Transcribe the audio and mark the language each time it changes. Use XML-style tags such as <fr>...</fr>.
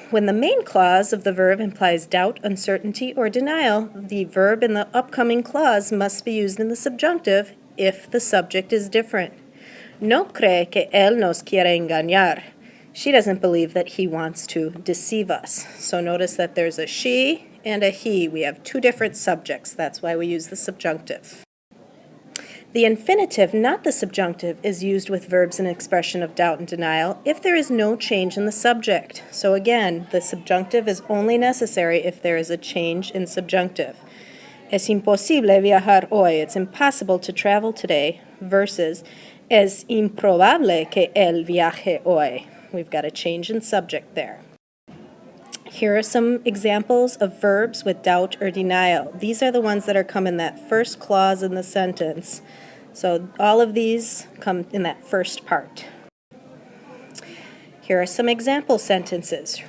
<en>When the main clause of the verb implies doubt, uncertainty, or denial, the verb in the upcoming clause must be used in the subjunctive if the subject is different.</en> <es>No cree que él nos quiere engañar.</es> <en>She doesn't believe that he wants to deceive us. So notice that there's a she and a he. We have two different subjects. That's why we use the subjunctive. The infinitive, not the subjunctive, is used with verbs and expression of doubt and denial if there is no change in the subject. So again, the subjunctive is only necessary if there is a change in subjunctive.</en> <es>Es imposible viajar hoy.</es> <en>It's impossible to travel today.</en> <es>Versus, es improbable que él viaje hoy.</es> <en>We've got a change in subject there. Here are some examples of verbs with doubt or denial. These are the ones that come in that first clause in the sentence. So all of these come in that first part. Here are some example sentences.</en>